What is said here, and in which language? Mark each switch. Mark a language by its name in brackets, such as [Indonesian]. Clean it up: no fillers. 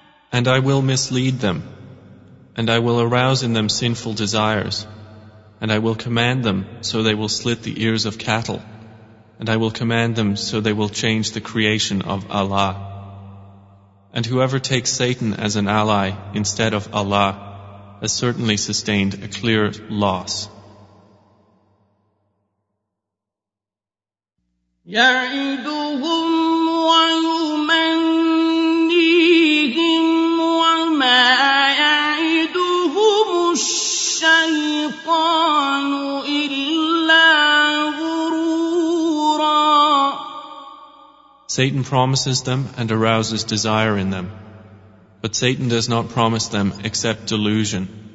[English] And I will mislead them, and I will arouse in them sinful desires, and I will command them so they will slit the ears of cattle, and I will command them so they will change the creation of Allah. And whoever takes Satan as an ally instead of Allah has certainly sustained a clear loss. [Arabic] يعدهم ويمنيهم وما يعدهم الشيطان إلا غرورا. [English] Satan promises them and arouses desire in them, but Satan does not promise them except delusion.